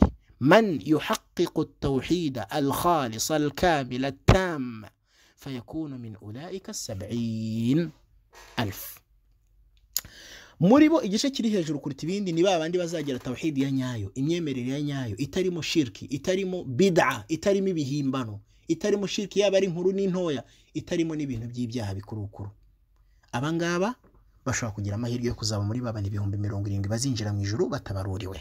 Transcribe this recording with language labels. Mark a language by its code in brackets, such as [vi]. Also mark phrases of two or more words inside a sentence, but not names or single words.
[ar] من يحقق التوحيد الخالص الكامل التام فيكون من أولئك 70,000. [rw] Muri bo igice kiri hejuru kuruta ibindi ni babandi bazagira tauhid ya nyayo, imyemerere ya nyayo itarimo shirki, itarimo bid'a, itarimo ibihimbano, itarimo shirki yaba ari inkuru n'intoya, itarimo n'ibintu by'ibyaha bikurukuru. Abangaba bashobora kugira amahirwe yo kuzaba muri babandi 70,000 bazinjira mu ijuru batabaruriwe.